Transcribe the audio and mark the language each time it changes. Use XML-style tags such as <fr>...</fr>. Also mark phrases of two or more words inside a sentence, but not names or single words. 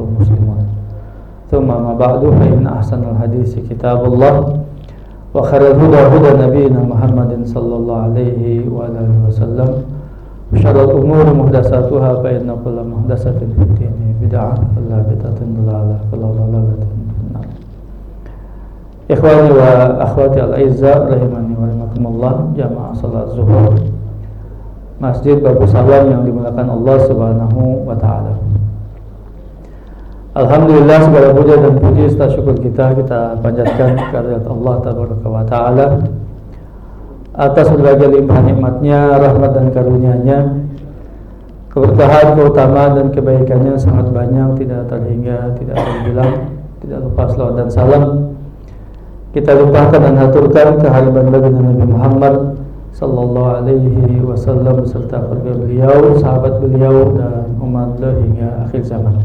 <ar>مسلمون ثم ما بعد فإن أحسن الحديث كتاب الله وخير الهدى هدى نبينا محمد صلى الله عليه وآله وسلم وشر الأمور محدثاتها فإن كل محدثة في الدين بدعة كل بدعة ضلالة كل ضلالة في النار إخواني وأخواتي الأعزاء رحمني ورحمكم الله,</ar> <id>jamaah salat zuhur Masjid Babu Salam yang dimuliakan Allah Subhanahu wa taala. Alhamdulillah, segala puja dan puji serta syukur kita panjatkan kehadirat Allah</id> <ar>تبارك وتعالى</ar> <id>atas berbagai limpahan nikmatnya, rahmat dan karunia-Nya. Keberkahan, keutamaan dan kebaikannya sangat banyak, tidak terhingga, tidak terbilang, tidak lupa selawat dan salam kita limpahkan dan haturkan kehadiran baginda Nabi Muhammad</id> <ar>صلى الله عليه وسلم</ar> <id>beserta keluarga beliau, sahabat beliau dan umat beliau hingga akhir zaman.</id>